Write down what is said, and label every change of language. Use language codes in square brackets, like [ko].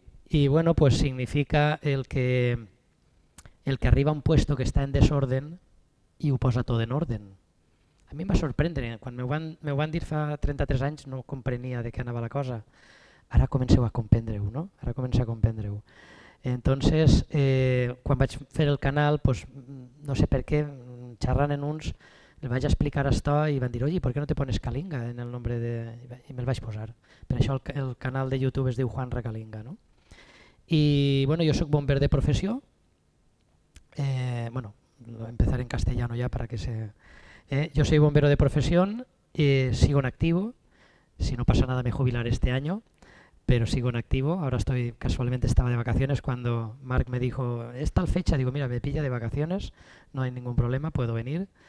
[es] Y bueno, pues significa el que arriba a un puesto que está en desorden y [ca] ho posa tot en orden. A mi em va sorprendre, quan m'ho van dir fa 33 anys no comprenia de què anava la cosa. Ara comenceu a comprendre-ho, no? Ara comenceu a comprendre-ho. Entonces, quan vaig fer el canal, pues, no sé per què, xerrant en uns, el vaig explicar esto i van dir, [es] oye, ¿por qué no te pones Kalinga en el nombre de...? [ca] I me'l vaig posar. Per això el canal de YouTube es diu Juanra Kalinga, no? [es] Y bueno, yo soy bomber de profesión. Bueno, empezar en castellano ya para que se... yo soy bombero de profesión, sigo en activo. Si no pasa nada me jubilaré este año, pero sigo en activo. Ahora casualmente estaba de vacaciones cuando Marc me dijo, es tal fecha, digo, mira, me pilla de vacaciones, no hay ningún problema, puedo venir.